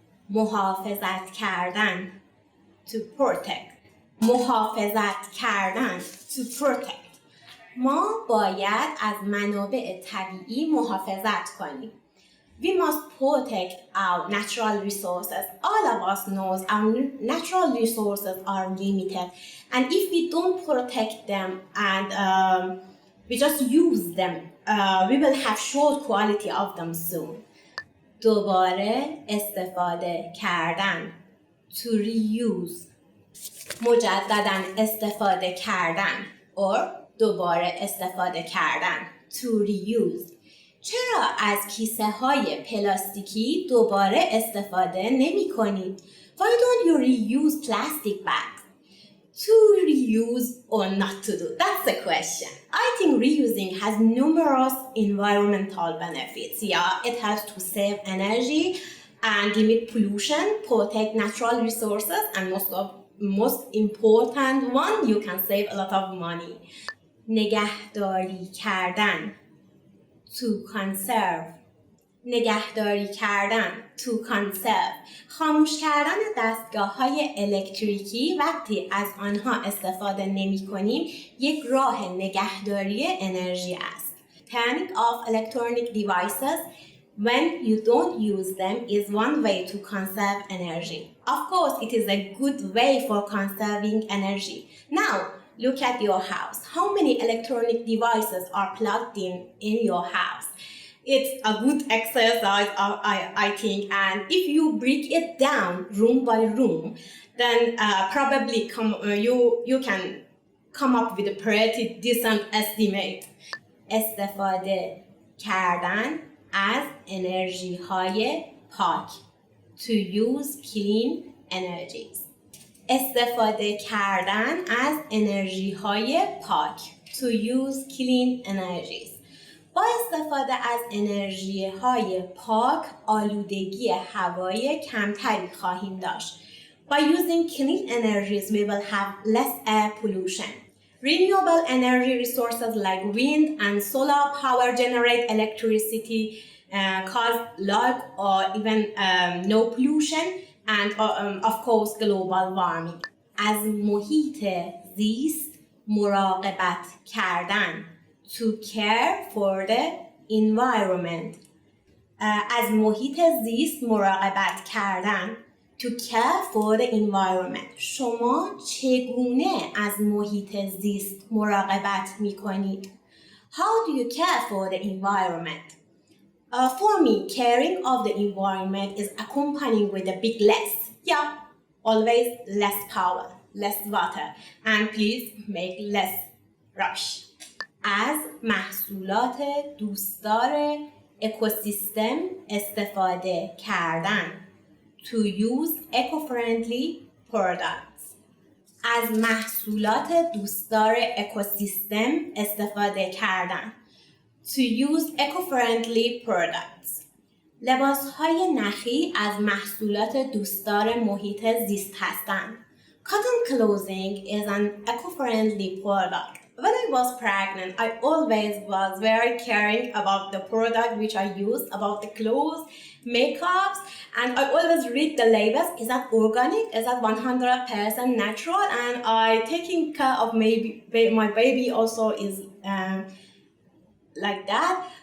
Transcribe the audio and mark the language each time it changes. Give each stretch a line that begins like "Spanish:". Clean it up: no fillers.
Persian: محافظت کردن،
English: to protect.
Persian: محافظت کردن،
English: to protect.
Persian: ما باید از منابع طبیعی محافظت کنیم.
English: We must protect our natural resources. All of us knows our natural resources are limited, and if we don't protect them and we just use them, we will have short quality of them soon.
Persian: دوباره استفاده کردن،
English: to reuse.
Persian: مجدداً استفاده کردن or دوباره استفاده کردن،
English: to reuse.
Persian: چرا از کیسه های پلاستیکی دوباره استفاده نمی کنید؟
English: Why don't you reuse plastic bags? To reuse or not to do? That's the question. I think reusing has numerous environmental benefits. Yeah, it helps to save energy and limit pollution, protect natural resources, and most important one, you can save a lot of money.
Persian: نگهداری کردن،
English: to conserve.
Persian: نگهداری کردن،
English: to conserve.
Persian: خاموش کردن دستگاه‌های الکتریکی وقتی از آنها استفاده نمی‌کنیم یک راه نگهداری انرژی است.
English: Turning off electronic devices when you don't use them is one way to conserve energy. Of course, it is a good way for conserving energy. Now, look at your house. How many electronic devices are plugged in your house? It's a good exercise, I think, and if you break it down room by room, then probably you can come up with a pretty decent estimate.
Persian: استفاده کردن از انرژی های پاک،
English: to use clean energies.
Persian: استفاده کردن از انرژی های پاک،
English: to use clean energies.
Persian: با استفاده از انرژی های پاک آلودگی هوای کمتری خواهیم داشت.
English: By using clean energies we will have less air pollution. Renewable energy resources like wind and solar power generate electricity, cause low or even no pollution, and of course global warming.
Persian: از محیط زیست مراقبت کردن،
English: to care for the environment.
Persian: از محیط زیست مراقبت کردن،
English: to care for the environment.
Persian: شما چگونه از محیط زیست مراقبت می کنید؟
English: How do you care for the environment? For me, caring of the environment is accompanying with a big less. Yeah, always less power, less water, and please make less rubbish.
Persian: از محصولات دوستدار اکوسیستم استفاده کردن،
English: to use eco-friendly products.
Persian: از محصولات دوستدار اکوسیستم استفاده کردن،
English: to use eco-friendly products.
Persian: لباسهای نخی از محصولات دوستدار محیط زیست هستند.
English: Cotton clothing is an eco-friendly product. When I was pregnant, I always was very caring about the product which I used, about the clothes, makeups, and I always read the labels. Is that organic? Is that 100% natural? And I taking care of my baby also is like that.